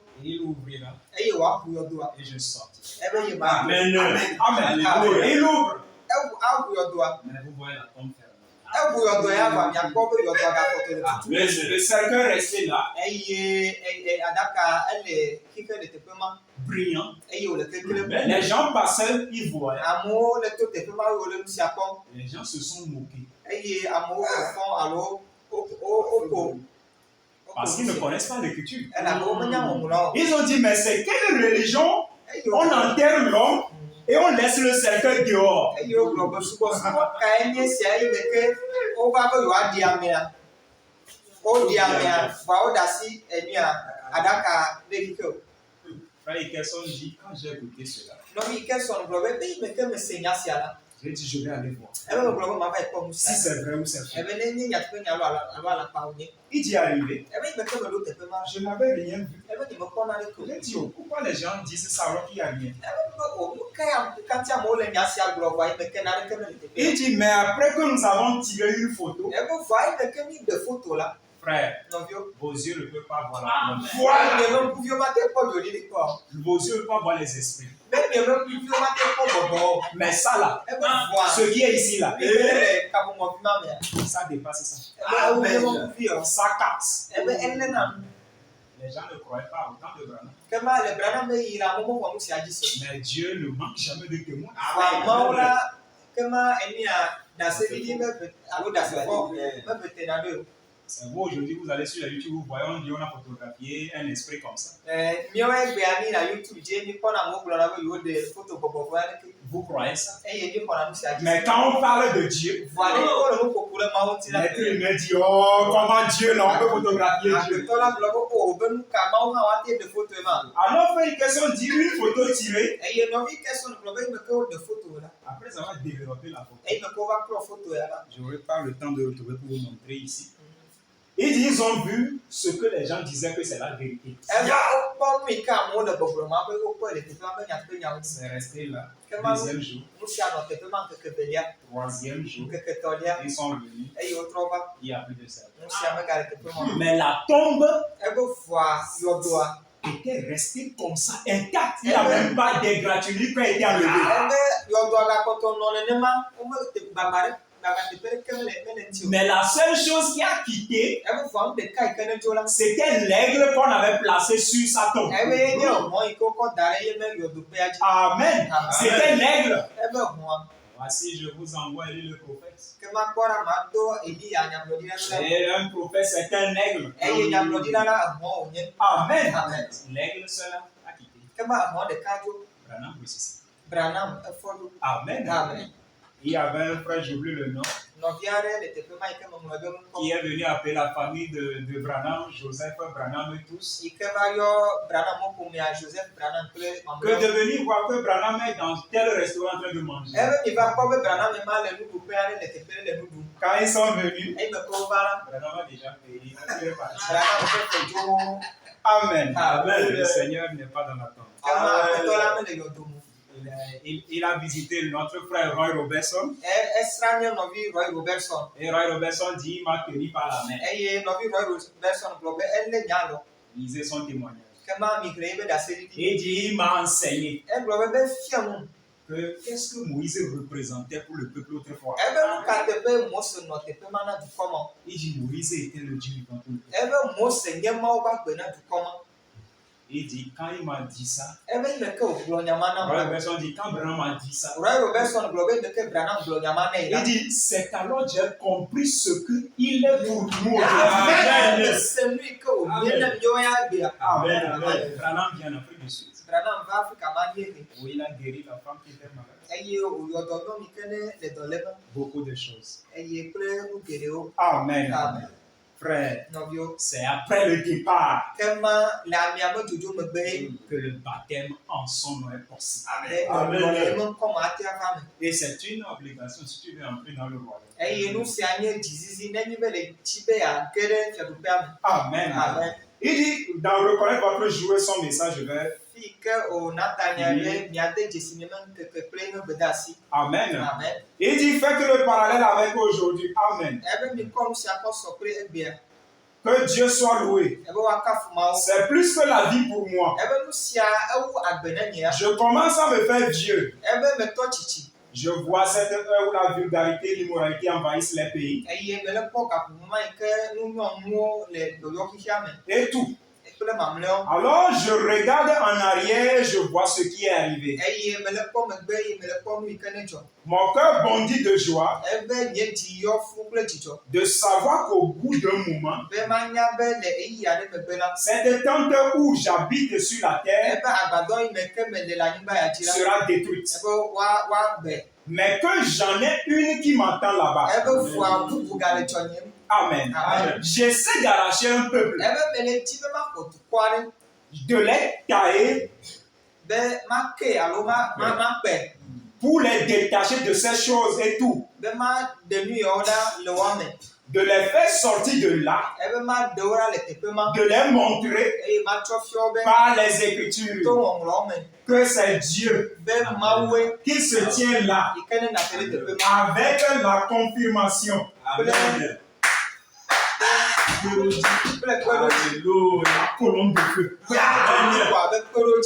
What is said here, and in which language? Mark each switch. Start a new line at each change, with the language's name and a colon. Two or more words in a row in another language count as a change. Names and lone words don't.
French: Il ouvrira
Ewe: eye wòaƒu yɔdoa.
French: et je sortirai.
Ewe: Ebe yi ma. Amen. Amen. Amen.
French: Il ouvre.
Ewe: Aƒu yɔdoa.
French: Mais vous voyez la tombe fermée.
Ewe: Eʋu yɔdɔ ya va miakpɔ be yɔdɔa gakpɔtɔ le tutu.
French: Le cercueil restait là,
Ewe: Eye aɖaka ele xixi le teƒe ma
French: brillant.
Ewe: eye wòle kekle
French: Mais les gens passaient, ils voyaient.
Ewe: Amewo le to teƒe ma wòle nu sia kpɔm
French: Les gens se sont moqués.
Ewe: eye amewo fɔfɔ alo woko.
French: Parce qu'ils ne connaissent pas l'écriture.
Ewe: Elabe womenya ŋɔŋlɔ o.
French: Ils ont dit, mais c'est quelle religion?
Ewe: Eye
French: On enterre l'homme et on laisse le cercueil dehors.
Ewe: wogblɔ be subɔsubɔ kae nye sia eye me ke wova be yewoaɖi amea. Woɖi amea vɔa woɖe asi enua aɖaka ɖe xixi o.
French: Frère Ikelson dit, quand j'ai écouté cela,
Ewe: Nɔvi Ikelson gblɔ be eyi me ke mese nya sia la.
French: j'ai dit, je vais aller voir.
Ewe: Ebe megblɔ be mava yi kpɔ nu
French: Si
Ewe: sia.
French: c'est vrai ou c'est faux.
Ewe: Ebe ne nye nyateƒe nya alo alakpawo nye.
French: Il dit arrivé.
Ewe: Ebe yi me ke meɖo teƒe ma.
French: Je n'avais rien vu.
Ewe: Ebe nye mekpɔ naneke o.
French: J'ai dit, oh, pourquoi les gens disent ça alors qu'il n'y a rien?
Ewe: Ebe be o nu ka ya kati amewo le nya sia gblɔ vɔa yi me ke naneke mele teƒe.
French: Il dit, mais après que nous avons tiré une photo,
Ewe: Ebe vɔa yi me ke mi ɖe foto la.
French: frère,
Ewe: Nɔviwo.
French: vos yeux ne peuvent pas voir la colombe. Voilà.
Ewe: Mieme ŋkuviwo mate kpɔ dzodili kpɔ o.
French: Vos yeux ne peuvent pas voir les esprits.
Ewe: Be mieme ŋkuviwo mate kpɔ gbɔgbɔ o.
French: Mais ça là,
Ewe: Ebe vɔa.
French: ce qui est ici là,
Ewe: Mi ke le kaƒomɔvi ma mea.
French: ça dépasse ça.
Ewe: Ebe mieme ŋkuvi o.
French: Ça capte.
Ewe: Ebe elena nu.
French: Les gens ne croyaient pas autant de Branham.
Ewe: Ke ma le Branham be yi la mo mewɔ nu sia dzi se.
French: Mais Dieu ne manque jamais de témoins.
Ewe: Vɔa Mawu la ke ma enua dasevidi meve alo dasefɔ mevetena ɖo o.
French: C'est vous aujourd'hui, vous allez sur la YouTube, vous voyez, on dit on a photographié un esprit comme ça.
Ewe: Míawo egbea mi na YouTube dzi mi kpɔna amewo gblɔna be yewo ɖe foto bɔbɔbɔ aɖeke
French: Vous croyez ça?
Ewe: eye mi xɔna nu sia dzi.
French: Mais quand on parle de Dieu,
Ewe: Vɔa ne wole nu ƒoƒo ɖe Mawu ŋuti la.
French: l'être humain dit, oh, comment Dieu là, on peut photographier Dieu.
Ewe: Agbetɔ la gblɔ be o be nu ka Mawu hã woate ɖe foto ye ma.
French: Alors, frère, une question dit une photo tirée.
Ewe: Eye nɔvi Kelson gblɔ be eme ke woɖe foto la.
French: Après avoir développé la photo,
Ewe: Eye me ke wova klɔ foto ya la.
French: je n'aurai pas le temps de retrouver pour vous montrer ici. Il dit, ils ont vu ce que les gens disaient que c'est la vérité.
Ewe: Eva wokpɔ nu yi ke amewo le gbɔgblɔ ma be wokpɔe le teƒe ma be nyateƒe nyawo dzi.
French: C'est resté là.
Ewe: Ke ma
French: Deuxième jour,
Ewe: nu sia nɔ teƒe ma ŋkeke velia,
French: troisième jour,
Ewe: ŋkeke tɔlia
French: ils sont venus.
Ewe: eye wotrɔ va.
French: Il n'y a plus de ça.
Ewe: Nu sia megale teƒe ma.
French: Mais la tombe
Ewe: Ebe vɔa yɔdoa.
French: était restée comme ça, intacte. Il n'y a même pas d'égratignure qui a été enlevée.
Ewe: Ebe yɔdoa gakpɔtɔ nɔ nenema wome gbagba ɖe gbagba teƒe ɖeke mele ŋuti o.
French: Mais la seule chose qui a quitté,
Ewe: Ebe vɔa nu ɖeka yi ke ne dzo la.
French: c'était l'aigle qu'on avait placé sur sa tombe.
Ewe: Ebe ye nye hɔn yi ke wokɔ da ɖe ye me yɔdoƒea dzi.
French: Amen. C'était l'aigle.
Ewe: Ebe hɔa.
French: Voici, je vous envoie Élie le prophète.
Ewe: Ke makpɔ ɖa ma do Eliya nyagblɔɖila la.
French: Et un prophète, c'est un aigle.
Ewe: Eye nyagblɔɖila la hɔn wònye. Amen. Amen.
French: L'aigle seul a quitté.
Ewe: Ke ma hɔn ɖeka dzo.
French: Branham ressuscité.
Ewe: Branham efɔ dzo. Amen. Amen.
French: Il y avait un frère, j'oublie le nom,
Ewe: Nɔvi aɖe le teƒe ma yi ke meŋlɔ ɖe nu
French: qui
Ewe: kpɔ.
French: est venu appeler la famille de Branham, Joseph Branham et tous.
Ewe: Yi ke va yɔ Branham ƒomea Joseph Branham kple
French: Que
Ewe: mamlɛawo.
French: de venir voir que Branham est dans tel restaurant en train de manger.
Ewe: Ebe mi va kpɔ be Branham ma le nuɖuƒe aɖe le teƒe ɖe le nu ɖum.
French: Quand ils sont venus,
Ewe: Eyi me ke wova la.
French: Branham a déjà payé. Il est parti.
Ewe: Branham ƒe fedzo. Amen. Amen.
French: Le Seigneur n'est pas dans la tombe.
Ewe: Ke ma aƒetɔ la mele yɔdo mo.
French: il a visité notre frère Roy Robertson.
Ewe: Esranye nɔvi Roy Robertson.
French: Et Roy Robertson dit, il m'a tenu par la main.
Ewe: Eye nɔvi Roy Robertson gblɔ be elé nya lɔ.
French: Lisez son témoignage.
Ewe: Kema mi gre be dase didi.
French: Et il dit, il m'a enseigné
Ewe: Egblɔ be fia mu.
French: que qu'est-ce que Moïse représentait pour le peuple autrefois.
Ewe: Ebe nu ka teƒe Mose nɔ teƒe ma na dukɔ ma.
French: Il dit, Moïse était le Dieu vivant pour le peuple.
Ewe: Ebe Mose nye Mawu ƒe agbe na dukɔ ma.
French: Il dit, quand il m'a dit ça,
Ewe: Ebe yi ke wògblɔ nyama na Roy ma.
French: Robertson dit, quand Branham m'a dit ça,
Ewe: Roy Robertson gblɔ be deke Branham gblɔ nyama na yi la.
French: il dit, c'est alors que j'ai compris ce qu'il est pour nous aujourd'hui. Amen.
Ewe: Se nu yi ke wònye ne míawo ya gbea. Amen.
French: Branham vient en Afrique du Sud.
Ewe: Branham va Afrika ma die ke.
French: Où il a guéri la femme qui était malade.
Ewe: Eye wòyɔ dɔnɔ mi ke ne le dɔ lé me.
French: Beaucoup de choses.
Ewe: Eye kple nu geɖewo. Amen. Amen.
French: Frère,
Ewe: Nɔviwo.
French: c'est après le départ
Ewe: Kema le amia me dzodzo megbe ye.
French: que le baptême en son nom est possible.
Ewe: Dɔnɔ le me ŋkɔ ma ate ava me.
French: Et c'est une obligation si tu veux entrer dans le royaume.
Ewe: Eye nu sia nye dzizizi nenye be le dzi be yeage ɖe fiaɖuƒea me. Amen. Amen.
French: Il dit, dans reconnaître votre jouer son message, je vais.
Ewe: Fi ke o Natania be miade dzesi ne me ŋkeke kple ne gbedasi. Amen. Amen.
French: Il dit, faites le parallèle avec aujourd'hui. Amen.
Ewe: Ebe mi kɔ nu sia kɔ sɔ kple egbea.
French: Que Dieu soit loué.
Ewe: Ebe woakafu Mawu.
French: C'est plus que la vie pour moi.
Ewe: Ebe nu sia ewu agbe ne nyea.
French: Je commence à me faire vieux.
Ewe: Ebe metɔ tsitsi.
French: Je vois cette heure où la vulgarité et l'immoralité envahissent les pays.
Ewe: Eye mele kpɔ gaƒoƒoma yi ke nunyɔnuwo le dɔyɔxixia me.
French: Et tout.
Ewe: Kple mamlɛwo.
French: Alors je regarde en arrière, je vois ce qui est arrivé.
Ewe: Eye mele kpɔ megbe eye mele kpɔ nu yi ke ne dzɔ.
French: Mon cœur bondit de joie
Ewe: Ebe nye dzi yɔ fu kple dzidzɔ.
French: de savoir qu'au bout d'un moment,
Ewe: Be manya be le eyi aɖe megbe la.
French: cette tente où j'habite sur la terre
Ewe: Ebe agbadɔ yi me ke me le anyigba ya dzi la.
French: sera détruite.
Ewe: Ebe woagbe.
French: Mais que j'en ai une qui m'attend là-bas.
Ewe: Ebe fua bubu gale dzɔ nye. Amen. Amen.
French: J'essaie d'arracher un peuple,
Ewe: Ebe mele dzi be maxɔ dukɔ aɖe.
French: de les tailler
Ewe: Be make alo makpe.
French: pour les détacher de ces choses et tout.
Ewe: Be ma ɖe nu yawo ɖa le woame.
French: De les faire sortir de là,
Ewe: Ebe ma ɖewo ɖa le teƒe ma.
French: de les montrer
Ewe: Eye matsɔ fiɔ be
French: par les
Ewe: to
French: Écritures
Ewe: ŋɔŋlɔ me.
French: que c'est Dieu
Ewe: Be Mawue
French: qui se tient là
Ewe: yi ke ne na te ɖe teƒe ma.
French: avec la confirmation. Amen.
Ewe: Kple kpeɖodzi.
French: La colonne de feu.
Ewe: Kɔ abe kpeɖodzi.